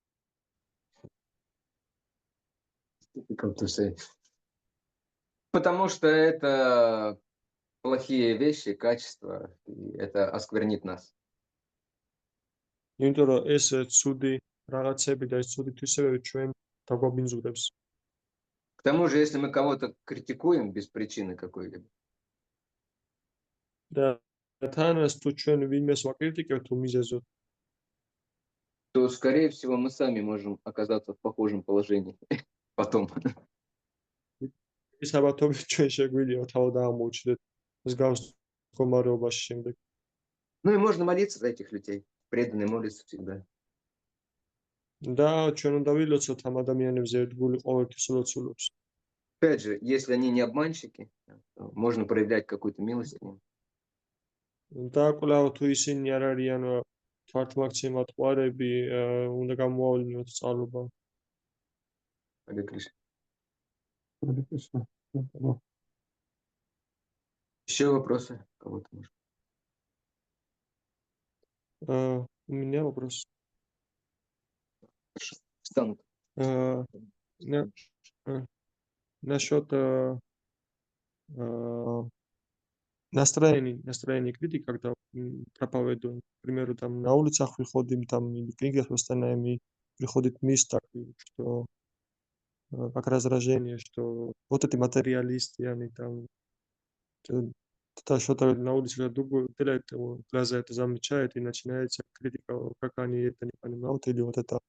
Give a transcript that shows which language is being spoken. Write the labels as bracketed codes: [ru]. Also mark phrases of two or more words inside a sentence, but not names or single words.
[ru] Как ты сказать? Потому что это плохие вещи, качества, и это осквернит нас. [ka] იმიტომ რომ ეს ცუდი რაღაცები და ეს ცუდი თვისებები ჩვენ დაგვაბინძურებს. [ru] К тому же, если мы кого-то критикуем без причины какой-либо, [ka] და თანაც თუ ჩვენ ვინმეს ვაკრიტიკებთ უმიზეზოდ, [ru] то, скорее всего, мы сами можем оказаться в похожем положении потом. [ka] ის ალბათობით ჩვენ შეგვიძლია თავად აღმოჩნდეთ მსგავს მდგომარეობაში შემდეგ. [ru] Ну и можно молиться за этих людей. Преданные молятся всегда. [ka] და ჩვენ უნდა ვილოცოთ ამ ადამიანებზე ერთგული ყოველთვის ლოცულობს. [ru] Опять же, если они не обманщики, то можно проявлять какую-то милость к ним. [ka] და კვლავ თუ ისინი არ არიან თვართმაქცემატყვარები, უნდა გამოავლინოთ სწავლობა. [ru] Харе Кришна. Харе Кришна. Ну, Еще вопросы? Кого-то может? У меня вопрос. Хорошо. Встанут. Насчет настроение критики, когда проповедую, к примеру, там на улицах выходим, там или в книгах постоянно приходит мысль, что как раздражение, что вот эти материалисты, они там что-то на улице уделяют глаза это замечает и начинается критика, как они это не понимают, или вот это.